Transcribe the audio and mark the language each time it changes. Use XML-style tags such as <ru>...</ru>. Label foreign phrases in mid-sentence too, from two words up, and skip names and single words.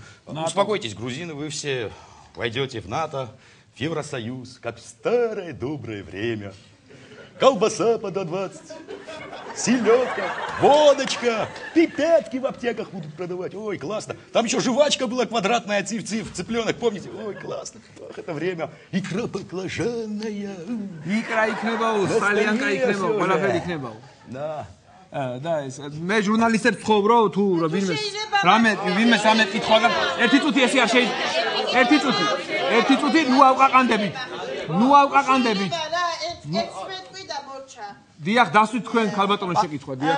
<ru>Успокойтесь, грузины, вы все войдете в НАТО, в Евросоюз, как в старое доброе время. Колбаса по 20, селедка, водочка, пипетки в аптеках будут продавать. Ой, классно. Там еще жвачка была квадратная, цыпленок, помните? Ой, классно. Ох, это время. Икра баклажанная.</ru> <ka>Икра იქნება, სტალიანკა იქნება, ყველაფერი იქნება.</ka> <ru>Да.</ru> <ka>და ეს მე ჟურნალისტებს ვთხოვრო თუ ვინმე სამე კითხვა ერთი წუთი ესე არ შეიძლება ერთი წუთი ნუ ავყაყანდებით დიახ დასვით თქვენ ქალბატონის შეკითხვა დიახ</ka>